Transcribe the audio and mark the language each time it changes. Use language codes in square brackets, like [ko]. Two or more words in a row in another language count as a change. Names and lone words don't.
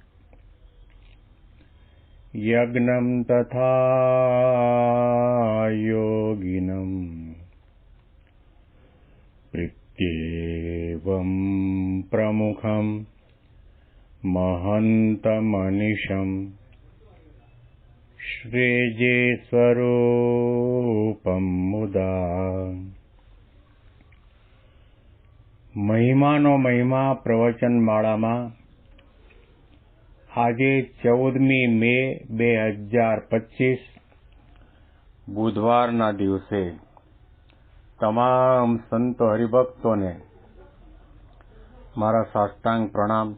[sa] यज्ञं तथा योगिनं प्रत्येवं प्रमुखं महन्तमनिशं श्रीजे स्वरूपं मुदा। [gu] મહિમાનો મહિમા પ્રવચન માળામાં આજે 14મી મે 2025 બુધવારના દિવસે તમામ સંતો હરિભક્તોને મારા સાષ્ટાંગ પ્રણામ.